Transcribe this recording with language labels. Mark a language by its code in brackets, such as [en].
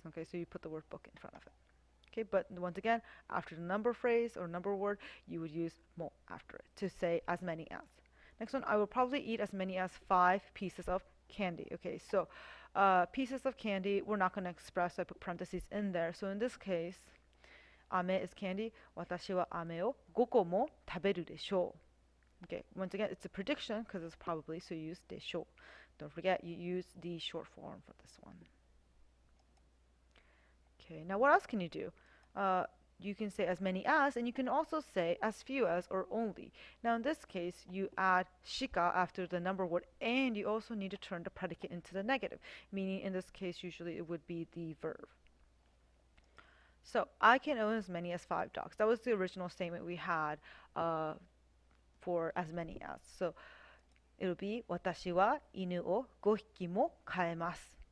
[en] Okay, so you put the word book in front of it. Okay, but once again, after the number phrase or number word, you would use mo after it to say as many as. Next one, I will probably eat as many as 5 pieces of candy. Okay, so pieces of candy, we're not going to express, so I put parentheses in there. So in this case, ame is candy. [ja] 私は飴を5個も食べるでしょう. [en] Okay, once again, it's a prediction because it's probably, so you use でしょう. Don't forget, you use the short form for this one. Okay, now what else can you do? Uh, you can say as many as, and you can also say as few as or only. Now in this case, you add shika after the number word, and you also need to turn the predicate into the negative, meaning in this case, usually it would be the verb. So I can own as many as 5 dogs. That was the original statement we had uh, for as many as. So it'll be [ja] 私は犬を5匹も飼えます.